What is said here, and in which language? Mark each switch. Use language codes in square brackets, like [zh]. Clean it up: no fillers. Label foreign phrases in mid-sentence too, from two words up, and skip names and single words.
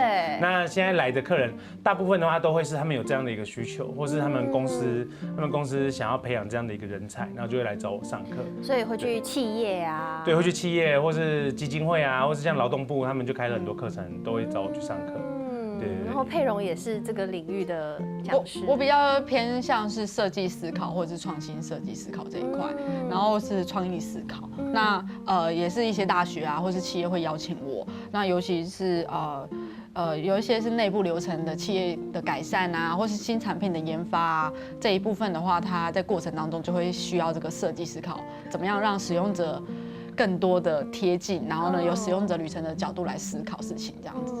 [zh] 那現在來的客人，大部分的話都會是他們有這樣的一個需求，或是他們公司想要培養這樣的一個人才，然後就會來找我上課。所以會去企業啊。對，會去企業，或是基金會啊，或是像勞動部，他們就開了很多課程，都會找我去上課。對，然後佩蓉也是這個領域的講師。我比較偏向是設計思考或者是創新設計思考這一塊，然後是創意思考。那也是一些大學啊，或是企業會邀請我。那尤其是有一些是內部流程的企業的改善啊，或是新產品的研發啊，這一部分的話，它在過程當中就會需要這個設計思考，怎麼樣讓使用者更多的貼近，然後呢，由使用者旅程的角度來思考事情，這樣子。